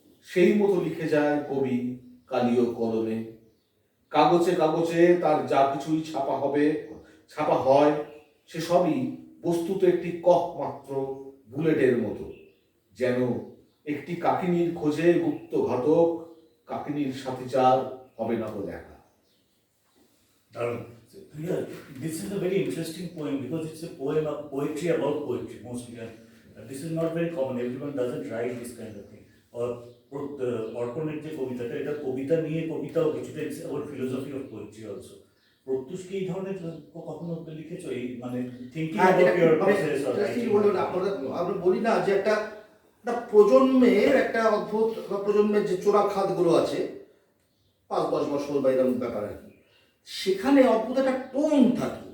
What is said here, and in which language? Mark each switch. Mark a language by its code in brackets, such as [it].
[bn] সেই মতো লিখে যায় কবি কালীয় কলমে। কাগজে কাগজে তার যা কিছুই ছাপা হয়, সে সবই বস্তুত একটি কহ মাত্র, বুলেটের মতো। যেন একটি কাকিনীর খোঁজে গুপ্ত ঘাতক, কাকিনীর সাথে চার হবে না তো দেখা। Darun. [en] Yeah, this is a very interesting poem because it's a poem of poetry about poetry mostly. And this is not very common. Everyone doesn't write this kind of thing. [bn] Or অর্পণের যে কবিতাটা, এটা কবিতা নিয়ে কবিতাও কিছুটা, it's আবার [en] Philosophy of poetry also. [bn] প্রত্যুষ কি এই ধরনের কখনো লিখেছো, এই মানে [en] Thinking about your process or writing? [bn] আমরা বলি না যে একটা প্রজন্মের একটা অদ্ভুত, প্রজন্মের যে চোরা খাতগুলো আছে 5-10 বছর বা এরকম ব্যাপার আর কি, সেখানে অদ্ভুত একটা টোন থাকে।